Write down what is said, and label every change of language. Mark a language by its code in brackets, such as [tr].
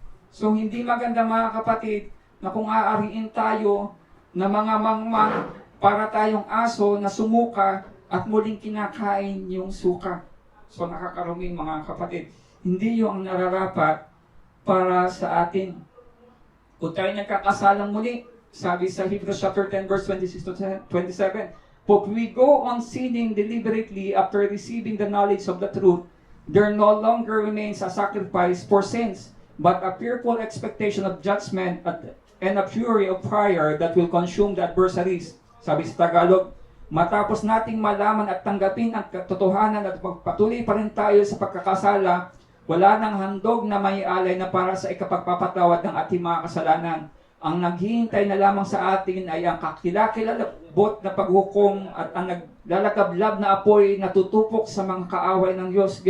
[tl] So hindi maganda mga kapatid na kung aariin tayo na mga mangmang para tayong aso na sumuka at muling kinakain yung suka. So nakakaruming mga kapatid, hindi yung nararapat para sa atin. Kung tayo nagkakasalang muli, sabi sa [en] Hebrews chapter 10 verse 26 to 27, "But we go on sinning deliberately after receiving the knowledge of the truth, there no longer remains a sacrifice for sins, but a fearful expectation of judgment and a fury of fire that will consume the adversaries." [tl] Sabi sa Tagalog, matapos nating malaman at tanggapin ang katotohanan at pagpatuloy pa rin tayo sa pagkakasala, wala nang handog na may alay na para sa ikapagpapatawad ng ating mga kasalanan. Ang naghihintay na lamang sa atin ay ang kakilakilabot na paghukom at ang naglalagablab na apoy na tutupok sa mga kaaway ng Diyos.